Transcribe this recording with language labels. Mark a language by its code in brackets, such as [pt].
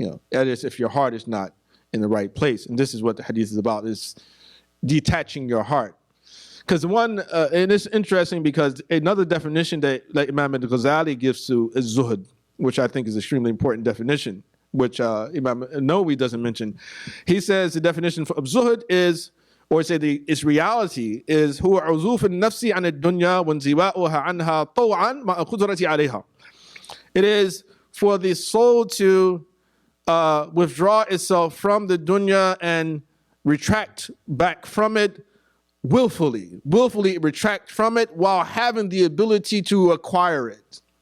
[en] That is, if your heart is not in the right place. And this is what the hadith is about, is detaching your heart. Because and it's interesting because another definition that Imam al-Ghazali gives to is Zuhd, which I think is an extremely important definition, which Imam Nawawi doesn't mention. He says the definition of Zuhd is or say its reality is [ar] هو عزوف النفس عن الدنيا وانزواؤها عنها طوعا مع القدرة عليها. [en] It is for the soul to withdraw itself from the dunya and retract back from it willfully retract from it while having the ability to acquire it.